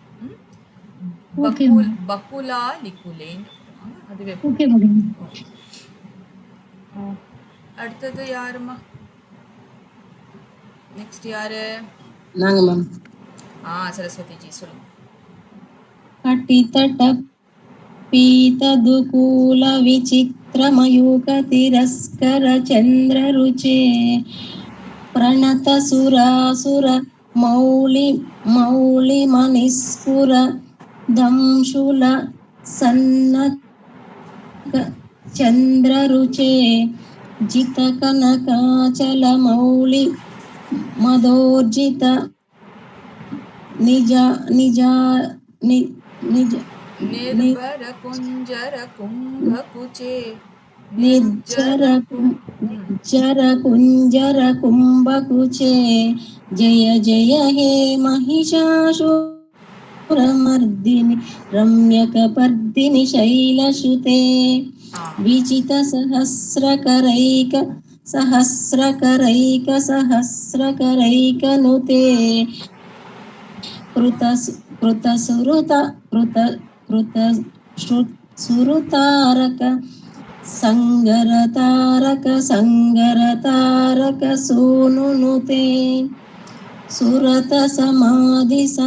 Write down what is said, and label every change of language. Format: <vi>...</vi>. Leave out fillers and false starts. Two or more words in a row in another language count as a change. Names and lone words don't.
<ta>Okay, பக்குலா லிக்குலேன்னு அதுவே okay, Bhagini. அடுத்தது யாருமா? நெக்ஸ்ட் யாரு? நாங்க மேம். சரஸ்வதி ஜி சொல்லுங்க.</ta> <sa>कटितट पीतदुकूल विचित्रमयूखतिरस्कर चन्द्ररुचे प्रणतसुरासुर मौलिमनिस्फुर दंशूल सन्नक चन्द्ररुचे जितकनकाचलमौलि मदोर्जित निज निज नि- निज निर्भर कुञ्जर कुम्भकुचे निर्जर निर्जर कुञ्जर कुम्भकुचे जय जय हे महिषासुरमर्दिनि रम्यकपर्दिनि शैलसुते सहस्रकरैकनुते सुरतारक संगरतारक सोनुनुते सुरत समाधि</sa>